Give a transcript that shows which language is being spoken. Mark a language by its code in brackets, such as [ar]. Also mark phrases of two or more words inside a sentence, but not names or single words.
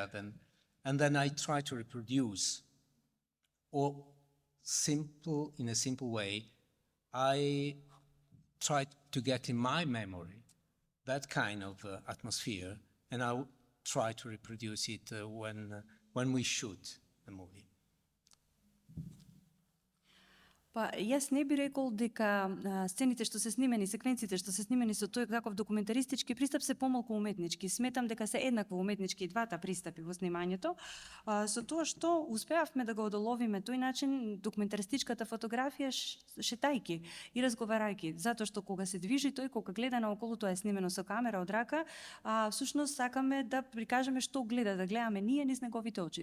[en] And then I try to reproduce, or in a simple way, I try to get in my memory that kind of atmosphere, and I try to reproduce it when we shoot the movie. [mk] Па јас не би рекол дека сцените што се снимени, секвенците што се снимени со тој таков документаристички пристап се помалку уметнички. Сметам дека се еднакво уметнички и двата пристапи во снимањето, со тоа што успеавме да го одоловиме тој начин документаристичката фотографија шетајки и разговарајки, затоа што кога се движи тој, кога гледа наоколу, тоа е снимено со камера од рака, всушност сакаме да прикажеме што гледа, да гледаме ние низ неговите очи.